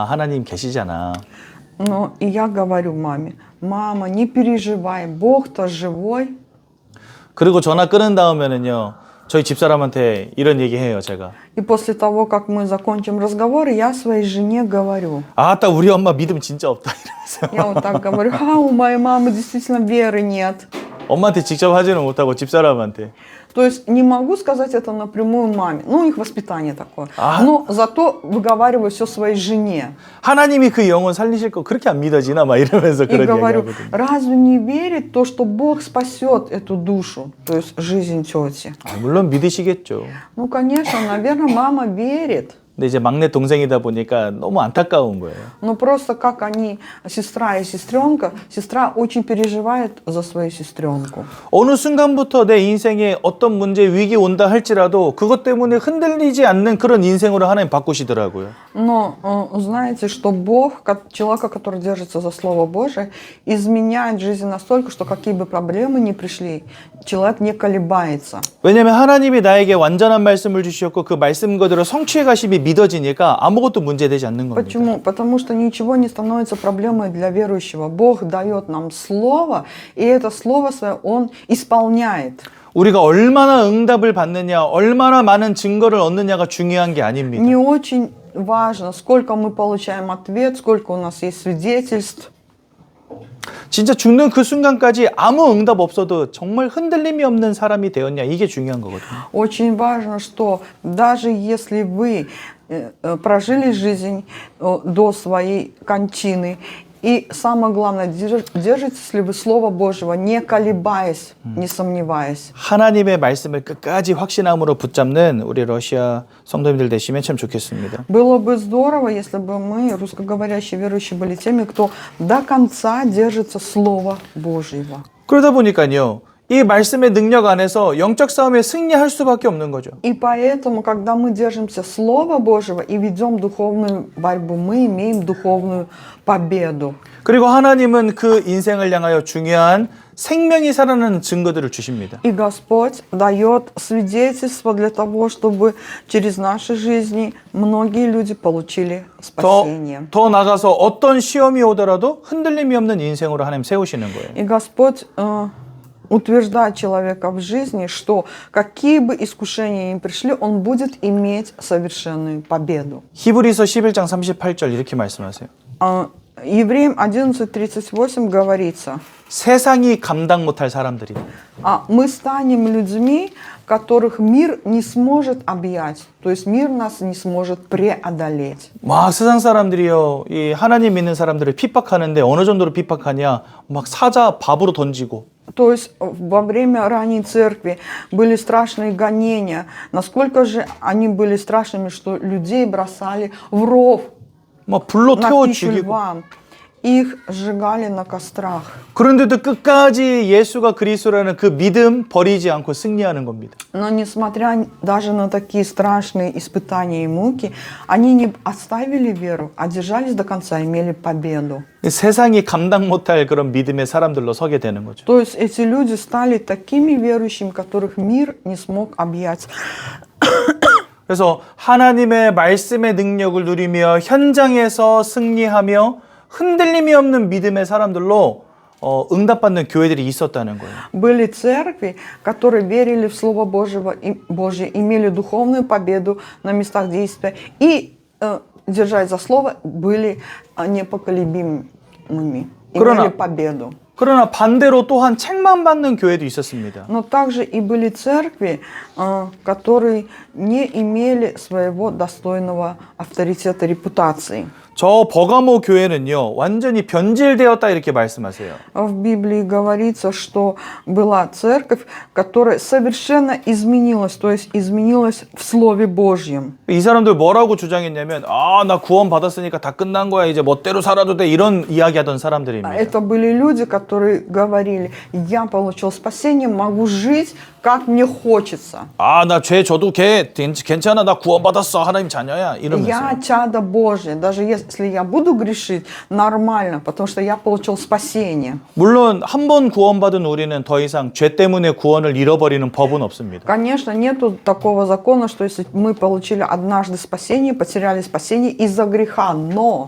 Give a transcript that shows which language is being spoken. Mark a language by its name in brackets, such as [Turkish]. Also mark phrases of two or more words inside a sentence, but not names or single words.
[Korean] 하나님 계시잖아. [Russian] Но и я говорю маме: мама, не переживай, Бог-то живой. [Korean] 그리고 전화 끊은 다음에는요. 저희 집사람한테 이런 얘기해요, 제가. [Russian] И после того, как мы закончим разговор, я своей жене говорю. [Korean] 아따 우리 엄마 믿음 진짜 없다 이러면서. [Russian] Я вот так говорю: у моей мамы действительно веры нет. [Korean] 엄마한테 직접 하지는 못하고 집사람한테. [Russian] То есть не могу сказать это напрямую маме. У них воспитание такое. А? Но зато выговариваю все своей жене. [Korean] 하나님이 그 영혼 살리실 거 그렇게 안 믿어지나 막 이러면서 [Russian] И [Korean] 그런 [Russian] говорю: [Korean] 얘기하거든요. [Russian] разве не верит то, что Бог спасет эту душу, то есть жизнь тети? [Korean] 물론 믿으시겠죠. [Russian] Конечно, наверное, мама верит. [Korean] 근데 이제 막내 동생이다 보니까 너무 안타까운 거예요. [Russian] Но просто как они, сестра и сестренка, сестра очень переживает за свою сестренку. [Korean] 어느 순간부터 내 인생에 어떤 문제, 위기 온다 할지라도 그것 때문에 흔들리지 않는 그런 인생으로 하나님 바꾸시더라고요. [Russian] Но знаете, что Бог, человека, который держится за Слово Божие, изменяет жизнь настолько, что какие бы проблемы ни пришли, человек не колебается. [Korean] 왜냐하면 하나님이 나에게 완전한 말씀을 주셨고 그 말씀 그대로 성취해 가심이 믿어지니까 아무것도 문제되지 않는 겁니다. [Russian] Почему? Потому что ничего не становится проблемой для верующего. Бог дает нам Слово, и это Слово Свое Он исполняет. [Korean] 우리가 얼마나 응답을 받느냐, 얼마나 많은 증거를 얻느냐가 중요한 게 아닙니다. [Russian] Не очень важно, сколько мы получаем ответ, сколько у нас есть свидетельств. [Korean] 진짜 죽는 그 순간까지 아무 응답 없어도 정말 흔들림이 없는 사람이 되었냐, 이게 중요한 거거든요. [Russian] Очень важно, что даже если вы прожили жизнь до своей кончины, И самое главное, держитесь ли вы Слова Божьего, не колебаясь, не сомневаясь. [Korean] 하나님의 말씀을 끝까지 확신함으로 붙잡는 우리 러시아 성도님들 되시면 참 좋겠습니다. [Russian] Было бы здорово, если бы мы, русскоговорящие верующие, были теми, кто до конца держится Слова Божьего. [Korean] 그러다 보니까요. 이 말씀의 능력 안에서 영적 싸움에 승리할 수밖에 없는 거죠. [Russian] И поэтому, когда мы держимся Слова Божьего и ведем духовную борьбу, мы имеем духовную победу. [Korean] 그리고 하나님은 그 인생을 향하여 중요한 생명이 살아나는 증거들을 주십니다. [Russian] И Господь дает свидетельство для того, чтобы через наши жизни многие люди получили спасение. [Korean] 더 나가서 어떤 시험이 오더라도 흔들림이 없는 인생으로 하나님 세우시는 거예요. [Russian] И Господь утверждает человека в жизни, что какие бы искушения ни пришли, он будет иметь совершенную победу. [Korean] 히브리서 11장 38절 이렇게 말씀하세요. [Russian] Евреям 11:38 говорится: [Korean] 세상이 감당 못할 사람들이 [Russian] мы станем людьми, которых мир не сможет объять, то есть мир нас не сможет преодолеть. [Korean] 막 세상 사람들이요, 이 하나님 믿는 사람들을 핍박하는데 어느 정도로 핍박하냐? 막 사자 밥으로 던지고. [Russian] То есть во время ранней церкви были страшные гонения. Насколько же они были страшными, что людей бросали в ров, [Korean] 막 불로 [Russian] на [Korean] 태워 [Russian] пищу [Korean] 죽이고. [Russian] львам. Их сжигали на кострах. [Korean] 그런데도 끝까지 예수가 그리스도라는 그 믿음 버리지 않고 승리하는 겁니다. [Russian] Но несмотря даже на такие страшные испытания и муки, они не оставили веру, а держались до конца, имели победу. [Korean] 세상이 감당 못할 그런 믿음의 사람들로 서게 되는 거죠. [Russian] То есть эти люди стали такими верующими, которых мир не смог объять. [Korean] 그래서 하나님의 말씀의 능력을 누리며 현장에서 승리하며 흔들림이 없는 믿음의 사람들로 응답받는 교회들이 있었다는 거예요. [Russian] Были церкви, которые верили в Слово Божье, имели духовную победу на местах действия и, держась за Слово, были непоколебимыми, имели победу. [Korean] 그러나 반대로 또한 책망 받는 교회도 있었습니다. [Russian] Но также и были церкви, которые не имели своего достойного авторитета, репутации. [Korean] 저 버가모 교회는요, 완전히 변질되었다 이렇게 말씀하세요. [Russian] В Библии говорится, что была церковь, которая совершенно изменилась, то есть изменилась в Слове Божьем. [Korean] 이 사람들 뭐라고 주장했냐면, 나 구원 받았으니까 다 끝난 거야, 이제 멋대로 살아도 돼, 이런 이야기하던 사람들입니다. [Russian] Это были люди, которые говорили: я получил спасение, могу жить, как мне хочется. [Korean] 나 죄 져도 괜찮아, 나 구원 받았어, 하나님 자녀야, 이러면서. [Russian] Я чадо Божье, даже если я буду грешить, нормально, потому что я получил спасение. [Korean] 물론 한 번 구원받은 우리는 더 이상 죄 때문에 구원을 잃어버리는 법은 없습니다. [Russian] Конечно, нету такого закона, что если мы получили однажды спасение, потеряли спасение из-за греха, но